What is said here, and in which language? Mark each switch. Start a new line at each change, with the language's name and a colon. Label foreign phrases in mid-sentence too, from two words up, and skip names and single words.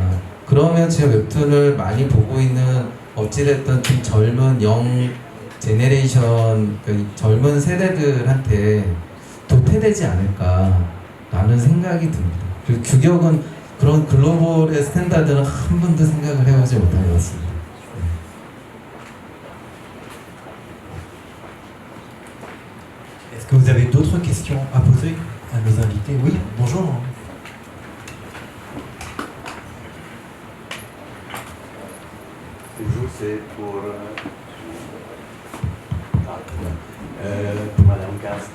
Korean: 그러면 지금 웹툰을 많이 보고 있는 어찌됐든 좀 젊은
English: young generation,
Korean: 그 젊은 세대들한테 도태되지 않을까라는 생각이 듭니다. 그리고 규격은 그런 글로벌의 스탠다드는 한 번도 생각을 해보지 못한 것 같습니다.
French: Est-ce que vous avez d'autres questions à poser à nos invités? Oui, bonjour. Bonjour, c'est pour Madame Casse.